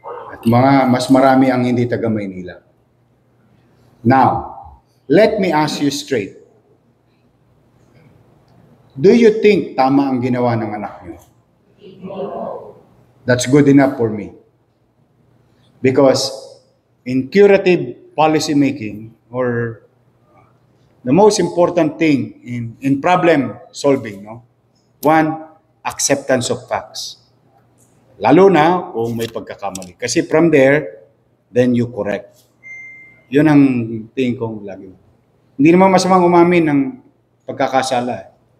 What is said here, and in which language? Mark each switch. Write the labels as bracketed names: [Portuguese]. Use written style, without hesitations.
[Filipino] At mas marami ang hindi taga Maynila. [English] Now, let me ask you straight. Do you think [Filipino] tama ang ginawa ng anak niyo? [English] That's good enough for me. Because in curative policy making, or the most important thing in problem solving, no? One, acceptance of facts. [Filipino] Lalo na kung may pagkakamali. Kasi [English] from there, then you correct. [Filipino] Yun ang tingin kong lagi. Hindi naman masamang umamin ng pagkakasala.